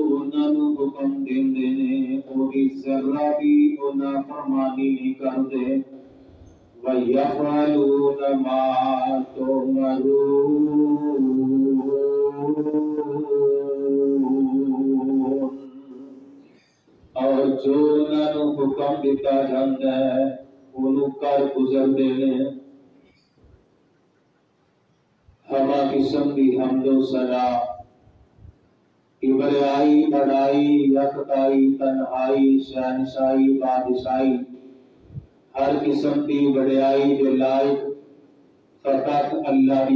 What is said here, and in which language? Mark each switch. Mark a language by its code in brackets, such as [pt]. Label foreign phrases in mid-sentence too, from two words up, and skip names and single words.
[pa] انہاں نوں حکم دیندے نے اودی ذرہ بھی او نافرمانی نہیں کردے [ar] وَيَفْعَلُونَ مَا تُؤْمَرُونَ [pa] اور جو انہاں نوں حکم دیتا جاندا ہے انہوں کر گزر دینے ہما قسم دی حمد و ثنا کبریائی بڑائی یکتائی تنہائی شہنشاہی بادشاہی [ur] ہر قسم کی بڑائی کے لائق فقط اللہ کی